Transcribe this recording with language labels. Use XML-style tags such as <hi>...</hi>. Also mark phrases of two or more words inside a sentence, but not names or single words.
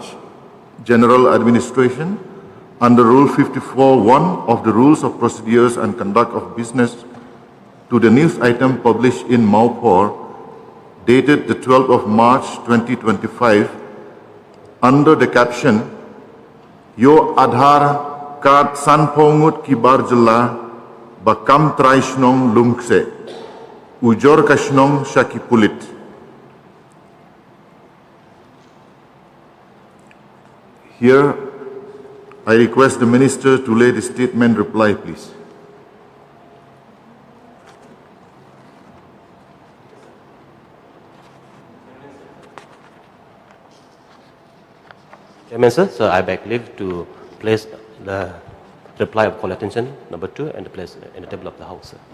<en>General Administration, under Rule 54(1) of the Rules of Procedures and Conduct of Business, to the news item published in Maupur, dated the 12th of March 2025, under the caption,</en> <kha>Yo Adhar Card Sanpongut Kibar Jela Bakam Traishnong Lungse, Ujor Kashnong Shakipulit.</kha> <en>Here, I request the Minister to lay the statement reply, please. Chairman, sir, so I beg leave to place the reply of call attention number 2 and place in the table of the House, sir.</en>